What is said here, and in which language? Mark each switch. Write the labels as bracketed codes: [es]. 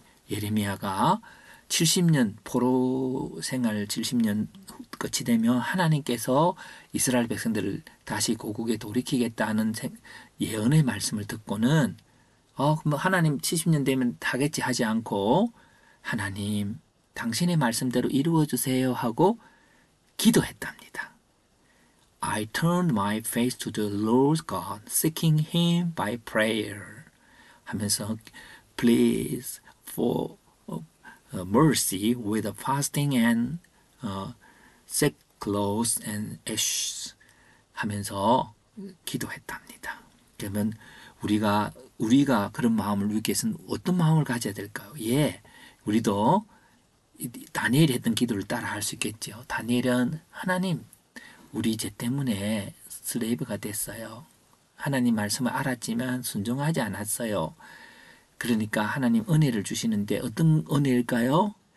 [ko] 예레미야가 70년 포로 생활 70년 끝이 되면 하나님께서 이스라엘 백성들을 다시 고국에 돌이키겠다는 예언의 말씀을 듣고는 그럼 하나님 70년 되면 하겠지 하지 않고 하나님 당신의 말씀대로 이루어 주세요 하고 기도했답니다. [en] I turned my face to the Lord God, seeking Him by prayer. [ko] 하면서 [en] please for mercy with fasting and sackcloth and ashes [ko] 하면서 기도했답니다. 그러면 우리가 그런 마음을 위하기 위해서는 어떤 마음을 가져야 될까요? 예, 우리도 다니엘이 했던 기도를 따라 할 수 있겠죠. 다니엘은 하나님, 우리 죄 때문에 슬레이브가 됐어요. 하나님 말씀을 알았지만 순종하지 않았어요. 그러니까 하나님 은혜를 주시는데 어떤 은혜일까요?